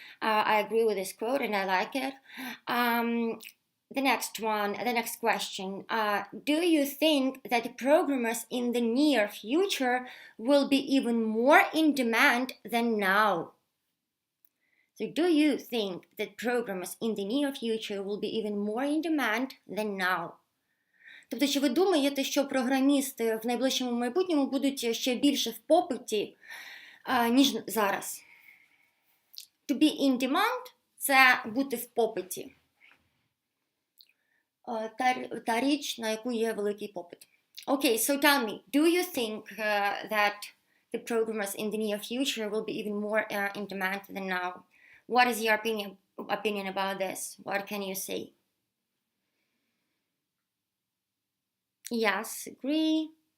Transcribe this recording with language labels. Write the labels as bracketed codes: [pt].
[en] I agree with this quote and I like it. The next question. Do you think that the programmers in the near future will be even more in demand than now? So do you think that programmers in the near future will be even more in demand than now? [uk] Тобто, чи ви думаєте, що програмісти в найближчому майбутньому будуть ще більше в попиті, ніж зараз? To be in demand – це бути в попиті. Та річ, на яку є великий попит. [en] Okay, so tell me, do you think that the programmers in the near future will be even more in demand than now? What is your opinion about this? What can you say? Yes, agree.